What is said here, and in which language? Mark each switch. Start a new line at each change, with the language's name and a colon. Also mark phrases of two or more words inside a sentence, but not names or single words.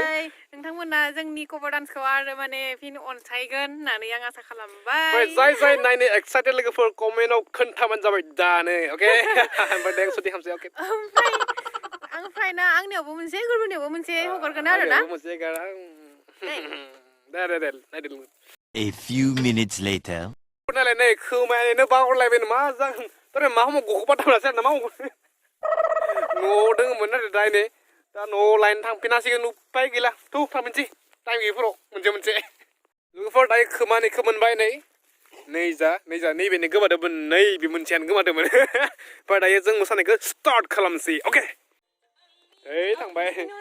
Bodo: नोंथांमोना जोंनि कभार डान्सखौ आरो माने फिन अनसायगोन होननानै आं आसा खालामबाय ओमफ्राय जाय नायनो एक्साइटेड लोगोफोर कमेन्टआव खोन्थाबानो जाबाय दानो अके ओमफ्राय दें सुटि खालामसै अके ओमफ्राय ना आंनियावबो मोनसे गुरबुनियावबो मोनसे हगारगोन आरो ना मोनसे गारां दे नायदो
English: A few minutes later.
Bodo: नालाय नै खोमायानो बावरलायबाय मा जागोन तोरे मा हमो गखौ बाथामलासै ना मा हमो न'आव दोङोमोन आरो दायनै दा न'आव लायनो थांफिनासिगोन उपाय गैला थु थांफिनसै टाइम गैयिफोराव मोनसे लोगोफोर दायो खोमानिखौ मोनबाय नै जा नैबेनो गोमादोंमोन नै बे मोनसेयानो गोमादोंमोन ओमफ्राय दायो जों मोसानायखौ स्टार्ट खालामसै अके ओइ थांबाय